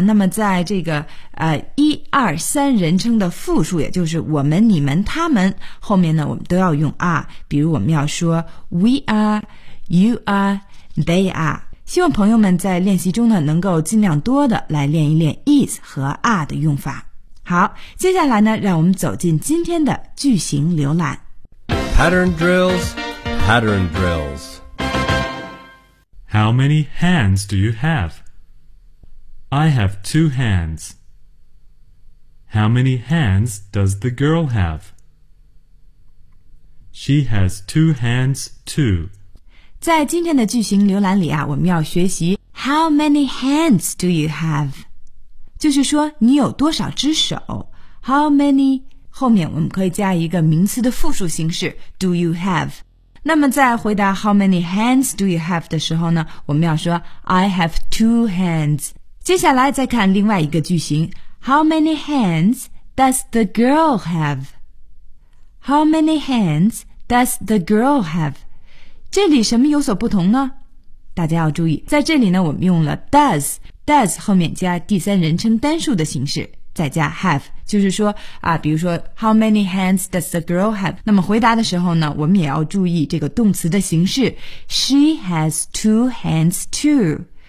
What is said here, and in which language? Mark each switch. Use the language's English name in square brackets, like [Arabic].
[Chinese] 那么在这个一二三人称的复数，也就是我们、你们、他们后面呢，我们都要用 are。比如我们要说 [English] we are, you are, they are。 [Chinese] 希望朋友们在练习中呢，能够尽量多的来练一练 is 和 are 的用法。好，接下来呢，让我们走进今天的句型浏览。 [English] Pattern drills, pattern drills. How many hands do you have? I have two hands. How many hands does the girl have? She has two hands too. [Chinese] 在今天的句型浏览里啊，我们要学习 [English] How many hands do you have? [Chinese] 就是说你有多少只手。 [English] How many [Chinese] 后面我们可以加一个名词的复数形式 [English] Do you have? [Chinese] 那么在回答 [English] How many hands do you have [Chinese] 的时候呢，我们要说 [English] I have two hands。 [Chinese] 接下来再看另外一个句型， [English] How many hands does the girl have? How many hands does the girl have? [Chinese] 这里什么有所不同呢？大家要注意，在这里呢，我们用了 does 后面加第三人称单数的形式，再加 have， 就是说啊，比如说 [English] How many hands does the girl have？ [Chinese] 那么回答的时候呢，我们也要注意这个动词的形式 ， [English] She has two hands too。